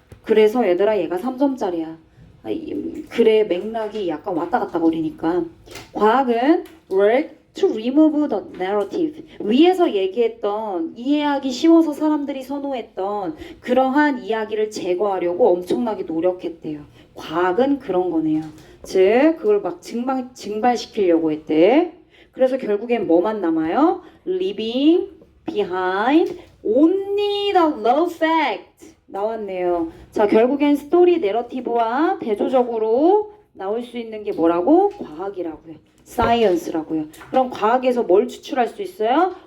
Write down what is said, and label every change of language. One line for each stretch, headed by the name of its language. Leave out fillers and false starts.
Korean: 그래서 얘들아 얘가 3점짜리야. 글의 맥락이 약간 왔다 갔다 거리니까 과학은
English: work to remove the narrative.
Korean: 위에서 얘기했던 이해하기 쉬워서 사람들이 선호했던 그러한 이야기를 제거하려고 엄청나게 노력했대요. 과학은 그런 거네요. 즉 그걸 막 증발시키려고 했대. 그래서 결국엔 뭐만 남아요?
English: Leaving behind only the raw fact.
Korean: 나왔네요. 자, 결국엔 스토리 내러티브와 대조적으로 나올 수 있는 게 뭐라고? 과학이라고요. 사이언스라고요. 그럼 과학에서 뭘 추출할 수 있어요?